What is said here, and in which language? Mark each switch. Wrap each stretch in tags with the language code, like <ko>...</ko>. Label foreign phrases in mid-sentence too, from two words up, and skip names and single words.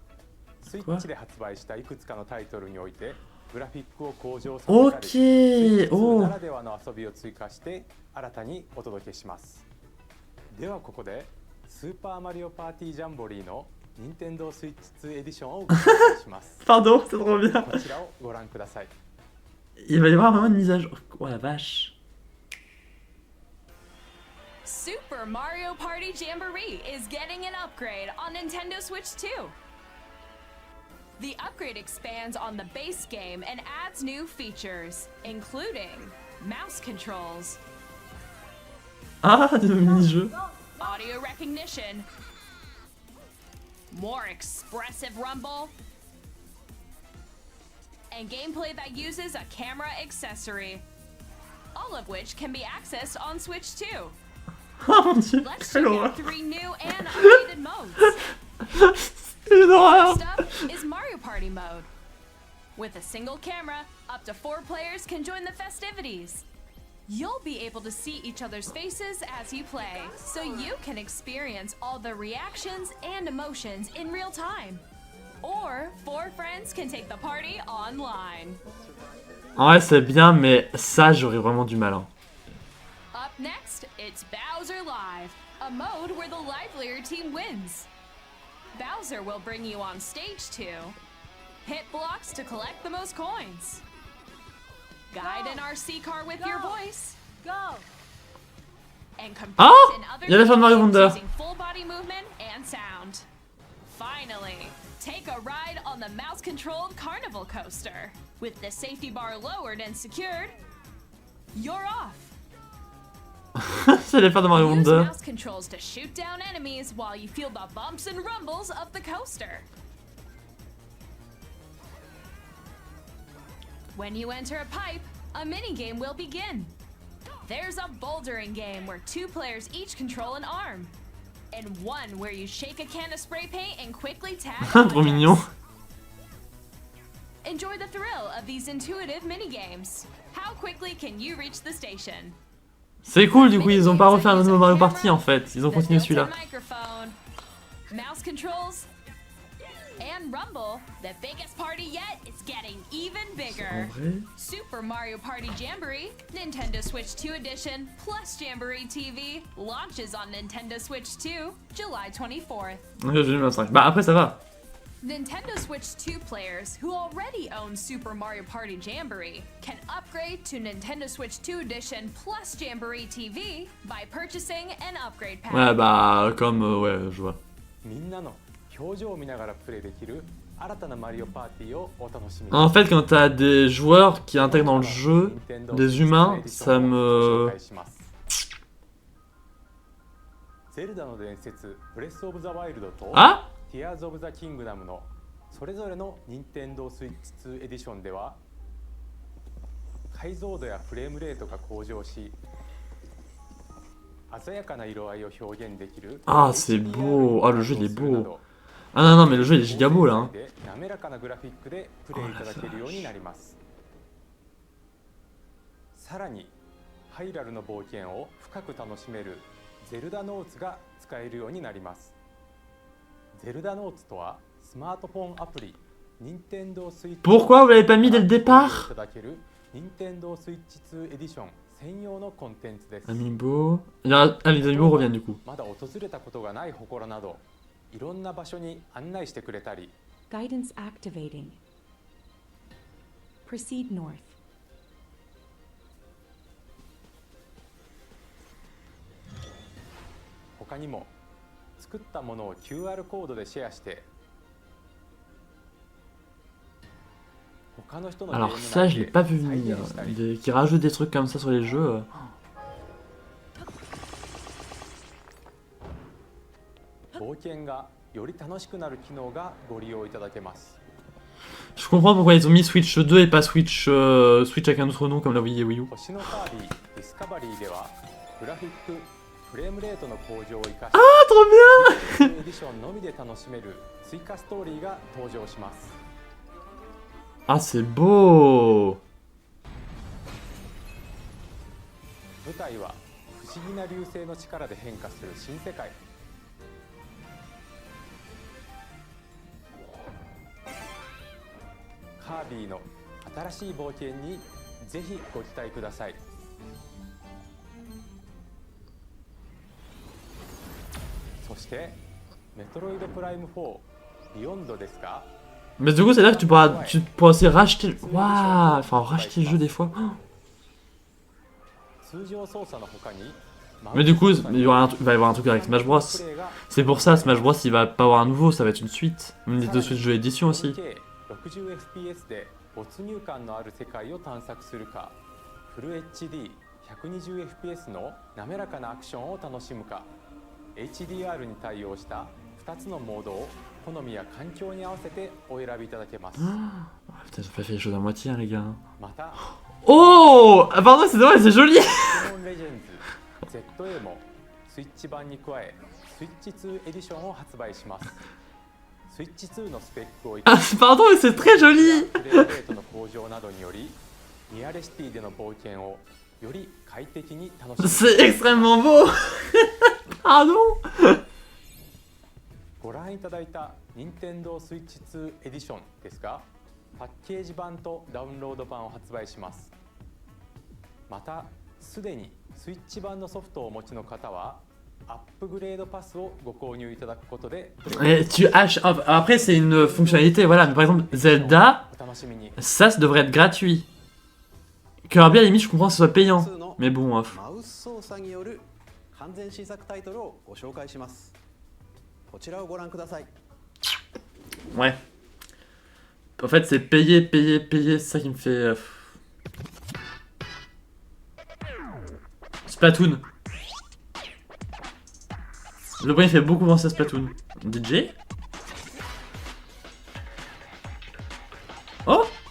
<ja>スイッチで発売したいくつかのタイトルにおいてグラフィックを向上させたり、 Ok! Switch 2 Oh! ならではの遊びを追加して新たにお届けします。ではここでスーパーマリオパーティージャンボリーの任天堂 Switch 2エディションをご紹介します。</ja> <fr>Pardon, c'est trop bien.</fr> <ja>こちらをご覧ください。</ja> <fr>Il va y avoir vraiment une mise à jour. Oh la vache.</fr> <en>Super Mario Party Jamboree is getting an upgrade on Nintendo Switch 2. The upgrade expands on the base game and adds new features, including mouse controls,</en> <fr>Ah, de mini-jeux.</fr> <en>audio recognition, more expressive rumble, and gameplay that uses a camera accessory, all of which can be accessed on Switch 2.</en> <fr>Oh mon dieu,</fr> <en>Let's</en> <fr>quelle</fr> <en>check</en> <fr>horreur.</fr> <en>out 3 new and updated modes.</en> <fr>C'est une horreur.</fr> <en>First up is Mario Party mode. With a single camera, up to 4 players can join the festivities. You'll be able to see each other's faces as you play, so you can experience all the reactions and emotions in real time. Or 4 friends can take the party online.</en> <fr>Ouais, c'est bien, mais ça, j'aurais vraiment du mal. Hein.</fr> <en>Up next, it's Bowser Live, a mode where the livelier team wins. Bowser will bring you on stage to hit blocks to collect the most coins, guide an RC car with your voice, and compete Ah! in other</en> <fr>Il y a la fin de Mario</fr> <en>games</en> <fr>Wonder.</fr> <en>using full body movement and sound. Finally, take a ride on the mouse-controlled carnival coaster. With the safety bar lowered and secured, you're off.</en> <fr>C'est les fans de Mario</fr> <en>Use</en> <fr>Wonder.</fr> <en>mouse controls to shoot down enemies while you feel the bumps and rumbles of the coaster. When you enter a pipe, a minigame will begin. There's a bouldering game where 2 players each control an arm, and one where you shake a can of spray paint and quickly tag</en> <fr>Trop mignon.</fr> <en>objects. Enjoy the thrill of these intuitive minigames. How quickly can you reach the station?</en> <fr>C'est cool du coup, ils ont pas refait un nouveau Mario Party en fait, ils ont</fr> <en>The</en> <fr>continué</fr> <en>built-in</en> <fr>celui-là.</fr> <en>microphone, mouse controls, and Rumble, the biggest party yet is getting even</en> <fr>En</fr> <en>bigger.</en> <fr>vrai.</fr> <en>Super Mario Party Jamboree, Nintendo Switch 2 Edition, plus Jamboree TV, launches on Nintendo Switch 2, July 24th.</en> <fr>J'ai eu 25. Bah après ça va.</fr> <en>Nintendo Switch 2 players who already own Super Mario Party Jamboree can upgrade to Nintendo Switch 2 Edition plus Jamboree TV by purchasing an upgrade pack.</en> <fr>Ouais bah comme ouais je vois.</fr> <ja>みんなの表情を見ながらプレイできる新たなマリオパーティーをお楽しみに。</ja> <fr>En fait quand t'as des joueurs qui intègrent dans le jeu, des humains, ça me...</fr> <ja>ゼルダの伝説ブレスオブザワイルドと Ah Tears of the Kingdom のそれぞれの任天堂スイッチ2エディションでは解像度やフレームレートが向上し鮮やかな色合いを表現できる</ja> <fr>Ah c'est beau, ah le jeu il est beau. Ah non non mais le jeu il est giga beau là. Hein.</fr> <ja>滑らかなグラフィックでプレイいただけるようになります。さらにハイラルの冒険を深く楽しめるゼルダノーツが使えるようになります。ゼルダノーツとはスマートフォンアプリ Nintendo Switch</ja> <fr>Pourquoi vous l'avez pas mis dès le départ?</fr> <ja>いただける Nintendo Switch 2 エディション専用のコンテンツです。</ja> <fr>Amiibo. Ah les amiibo reviennent du coup.</fr> <ja>まだ訪れたことがない祠などいろんな場所に案内してくれたり</ja> <en>Guidance activating. Proceed north.</en> <ja>他にも作ったものを QR コードでシェアして他の人のゲーム</ja> <fr>Alors ça je l'ai pas vu venir. Qui rajoutent des trucs comme ça sur les jeux.</fr> <ja>冒険がより楽しくなる機能がご利用いただけます。</ja> <fr>Je comprends pourquoi ils ont mis Switch 2 et pas Switch Switch avec un autre nom comme la Wii et Wii U.</fr> <ja>星のカービィディスカバリーではグラフィックフレームレートの向上を生かし</ja> <fr>Ah trop bien</fr> <ja>エディションのみで楽しめる追加ストーリーが登場します。</ja> <fr>Ah c'est beau</fr> <ja>舞台は不思議な流星の力で変化する新世界。カービィの新しい冒険にぜひご期待ください。そしてメトロイドプライム4ビヨンドですが</ja> <fr>Mais du coup c'est là que tu pourras aussi racheter... Waouh. Enfin racheter le jeu des fois. Mais du coup il va y avoir un truc avec Smash Bros. C'est pour ça Smash Bros il va pas avoir un nouveau, ça va être une suite. Une Nintendo Switch jeu édition aussi.</fr> <ja>60 FPS で没入感のある世界を探索するか、フル HD120 FPS の滑らかなアクションを楽しむか、HDR に対応した2つのモードを好みや環境に合わせてお選びいただけます。</ja> <fr>Putain j'ai pas fait les choses à moitié hein, les gars.</fr> <ja>また、</ja> <fr>Oh ah, pardon c'est dommage c'est joli.</fr> <ja>Pokémon Legends ZA もスイッチ版に加え、スイッチ2エディションを発売します。スイッチ2のスペックを</ja> <fr>Ah pardon mais c'est très joli.</fr> <ja>フレームレートの向上などにより、ニアレシティでの冒険をより快適に楽しむ。</ja> <fr>C'est extrêmement beau. Pardon.</fr> <ja>ご覧いただいた Nintendo Switch 2エディションですが、パッケージ版とダウンロード版を発売します。また、すでにスイッチ版のソフトをお持ちの方は、アップグレードパスをご購入いただくことで、</ja> <fr>Et tu achètes... Après c'est une fonctionnalité voilà, mais par exemple Zelda, ça devrait être gratuit. Kirby à la limite je comprends que ce soit payant, mais bon off.</fr> <ja>マウス操作による完全新作タイトルをご紹介します。こちらをご覧ください。</ja> <fr>Ouais. En fait c'est payer, c'est ça qui me fait... Splatoon. Le premier fait beaucoup penser à Splatoon. DJ. Oh.</fr>